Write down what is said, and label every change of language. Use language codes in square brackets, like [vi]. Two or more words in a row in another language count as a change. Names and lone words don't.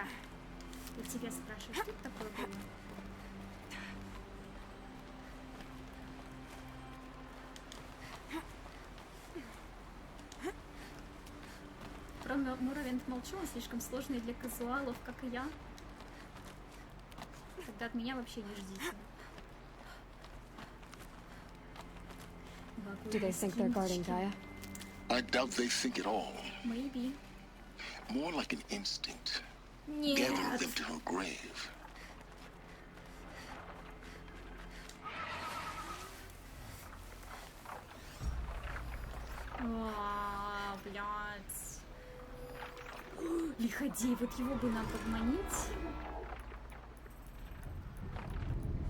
[ru] Я тебя спрашиваю, что это такое было? Про Муравент молчу, он слишком сложный для казуалов, как и я. Тогда от меня вообще не ждите. [en] Do they think they're guarding Gaia? I doubt they think at all. Maybe. More like an instinct. [ru] Нет. [en] Gathering them to her grave. [ru] Блядь. Лиходей, вот его бы нам подманить.